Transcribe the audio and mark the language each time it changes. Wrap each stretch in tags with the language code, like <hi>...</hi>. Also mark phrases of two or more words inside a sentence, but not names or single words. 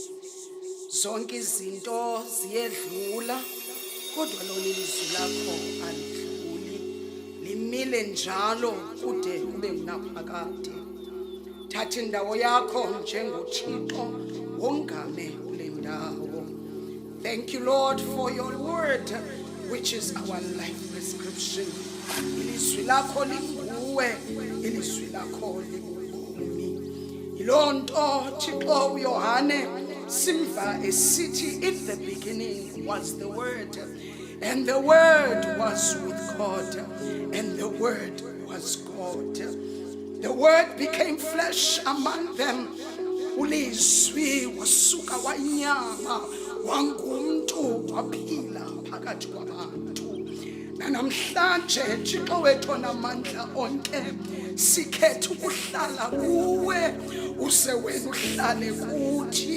<xh>Zonke izinto ziyedlula kodwa lona ilizwi lakho alidluli. Limile njalo kude kube ngunaphakade. Thatha indawo yakho njengoThixo wongame kule ndawo.</xh> <en>Thank you, Lord, for your word, which is our life prescription.</en> <xh>Ilizwi lakho linguwe, ilizwi lakho lingubumi. Ilonto Thixo uYohane simva esithi,</xh> <en>in the beginning was the word, and the word was with God, and the word was God. The word became flesh among them.</en> <xh>Ulizwi wasuka wanyama wangumntu waphila phakathi kwabantu. Namhlanje Thixo wethu onamandla onke sikhetha ukuhlala kuwe use wena uhlale kuthi.</xh>